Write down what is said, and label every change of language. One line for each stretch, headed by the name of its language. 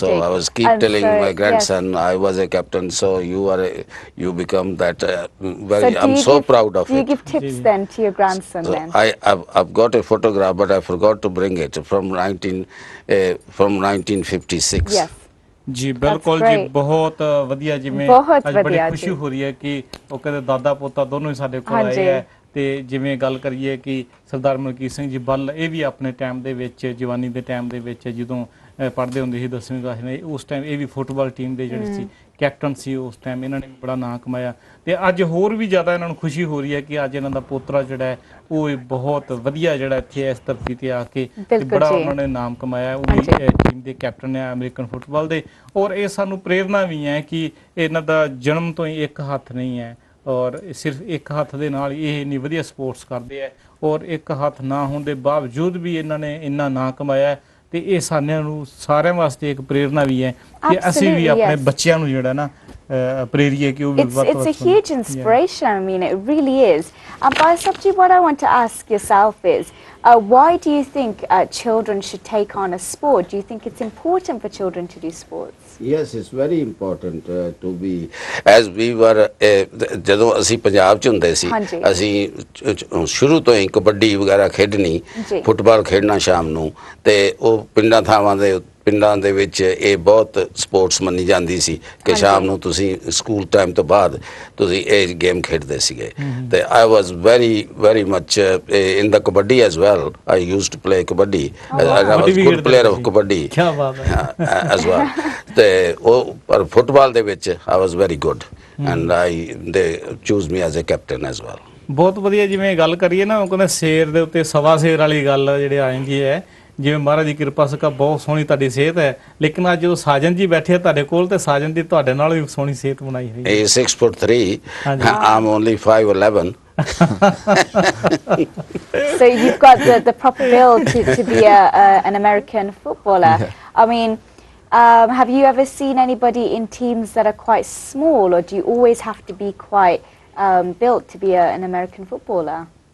English: So I was telling my grandson I was a captain, so you become that I'm so proud of it. Do you give tips then to your grandson then? I've got a photograph but I forgot to bring it from 1956. Yes.
Punjabi: ਜੀ ਬਿਲਕੁਲ ਜੀ ਬਹੁਤ ਵਧੀਆ ਜਿਵੇਂ ਅੱਜ ਬੜੀ ਖੁਸ਼ੀ ਹੋ ਰਹੀ ਹੈ ਕਿ ਉਹ ਕਹਿੰਦੇ ਦਾਦਾ ਪੋਤਾ ਦੋਨੋਂ ਹੀ ਸਾਡੇ ਕੋਲ ਆਏ ਹੈ ਤੇ ਜਿਵੇਂ ਗੱਲ ਕਰੀਏ ਕਿ ਸਰਦਾਰ ਮਲਕੀਤ ਸਿੰਘ ਜੀ ਬੱਲ, ਇਹ ਵੀ ਆਪਣੇ ਟਾਈਮ ਦੇ ਵਿੱਚ, ਜਵਾਨੀ ਦੇ ਟਾਈਮ ਦੇ ਵਿੱਚ ਜਦੋਂ ਪੜ੍ਹਦੇ ਹੁੰਦੇ ਸੀ 10ਵੀਂ ਕਲਾਸ ਨੇ, ਉਸ ਟਾਈਮ ਇਹ ਵੀ ਫੁੱਟਬਾਲ ਟੀਮ ਦੇ ਜਿਹੜੇ ਸੀ ਕੈਪਟਨ ਸੀ ਉਸ ਟਾਈਮ, ਇਹਨਾਂ ਨੇ ਬੜਾ ਨਾਂ ਕਮਾਇਆ। ਤੇ ਅੱਜ ਹੋਰ ਵੀ ਜ਼ਿਆਦਾ ਇਹਨਾਂ ਨੂੰ ਖੁਸ਼ੀ ਹੋ ਰਹੀ ਹੈ ਕਿ ਅੱਜ ਇਹਨਾਂ ਦਾ ਪੋਤਰਾ ਜਿਹੜਾ ਹੈ ਉਹ ਬਹੁਤ ਵਧੀਆ ਜਿਹੜਾ ਇੱਥੇ ਇਸ ਧਰਤੀ ਤੇ ਆ ਕੇ ਬੜਾ ਉਹਨਾਂ ਨੇ ਨਾਮ ਕਮਾਇਆ। ਉਹ ਵੀ ਟੀਮ ਦੇ ਕੈਪਟਨ ਹੈ ਅਮਰੀਕਨ ਫੁੱਟਬਾਲ ਦੇ। ਔਰ ਇਹ ਸਾਨੂੰ ਪ੍ਰੇਰਨਾ ਵੀ ਹੈ ਕਿ ਇਹਨਾਂ ਦਾ ਜਨਮ ਤੋਂ ਹੀ ਇੱਕ ਹੱਥ ਨਹੀਂ ਹੈ, ਔਰ ਸਿਰਫ ਇੱਕ ਹੱਥ ਦੇ ਨਾਲ ਇਹ ਇੰਨੀ ਵਧੀਆ ਸਪੋਰਟਸ ਕਰਦੇ ਆ, ਔਰ ਇੱਕ ਹੱਥ ਨਾ ਹੋਣ ਦੇ ਬਾਵਜੂਦ ਵੀ ਇਹਨਾਂ ਨੇ ਇੰਨਾ ਨਾਂ ਕਮਾਇਆ। ਤੇ ਇਹ ਸਾਰਿਆਂ ਵਾਸਤੇ ਇੱਕ ਪ੍ਰੇਰਨਾ ਵੀ ਹੈ ਕਿ ਅਸੀਂ ਵੀ ਆਪਣੇ ਬੱਚਿਆਂ ਨੂੰ ਜਿਹੜਾ ਨਾ ਪ੍ਰੇਰੀਏ ਕਿ ਉਹ ਵੀ ਵੱਧ ਤੋਂ ਵੱਧ।
English: It's a huge inspiration. I mean, it really is. But Sabji, what I want to ask yourself is, why do you think children should take on a sport? Do you think it's important for children to do sports? Yes, it's very important to be, as we were,
Punjabi: ਜਦੋਂ ਅਸੀਂ ਪੰਜਾਬ 'ਚ ਹੁੰਦੇ ਸੀ, ਅਸੀਂ ਸ਼ੁਰੂ ਤੋਂ ਹੀ ਕਬੱਡੀ ਵਗੈਰਾ ਖੇਡਣੀ, football ਖੇਡਣਾ ਸ਼ਾਮ ਨੂੰ, ਤੇ ਉਹ ਪਿੰਡਾਂ ਦੇ ਵਿੱਚ ਇਹ ਬਹੁਤ ਸਪੋਰਟਸ ਮੰਨੀ ਜਾਂਦੀ ਸੀ ਕਿ ਸ਼ਾਮ ਨੂੰ ਤੁਸੀਂ ਸਕੂਲ ਟਾਈਮ ਤੋਂ ਬਾਅਦ ਤੁਸੀਂ ਇਹ ਗੇਮ ਖੇਡਦੇ ਸੀਗੇ। ਤੇ
English: I was very much in the kabaddi as well. I used to play kabaddi, I was good player of kabaddi as well.
Punjabi: ਤੇ ਉਹ ਪਰ ਫੁੱਟਬਾਲ ਦੇ ਵਿੱਚ
English: I was very good and they choose me as a captain as well.
Punjabi: ਬਹੁਤ ਵਧੀਆ। ਜਿਵੇਂ ਗੱਲ ਕਰੀਏ ਨਾ, ਉਹ ਕਹਿੰਦੇ ਸ਼ੇਰ ਦੇ ਉੱਤੇ ਸਵਾ ਸ਼ੇਰ ਵਾਲੀ ਗੱਲ ਜਿਹੜੀ ਆ ਜਾਂਦੀ ਹੈ। ਜਿਵੇਂ ਮਹਾਰਾਜ ਦੀ ਕਿਰਪਾ ਸਦਕਾ ਬਹੁਤ ਸੋਹਣੀ ਤੁਹਾਡੀ ਸਿਹਤ ਹੈ, ਲੇਕਿਨ ਅੱਜ ਜਦੋਂ ਸਾਜਨ ਜੀ ਬੈਠੇ ਆ ਤੁਹਾਡੇ ਕੋਲ, ਤੇ ਸਾਜਨ ਦੀ ਤੁਹਾਡੇ ਨਾਲ ਵੀ ਸੋਹਣੀ ਸਿਹਤ ਬਣਾਈ ਹੋਈ ਹੈ।
English: 6'3", I'm only 5'11". So you've got the proper build to be an American footballer. I mean, have you ever seen anybody in teams that are quite small, or do you always have to be quite built to be an American footballer?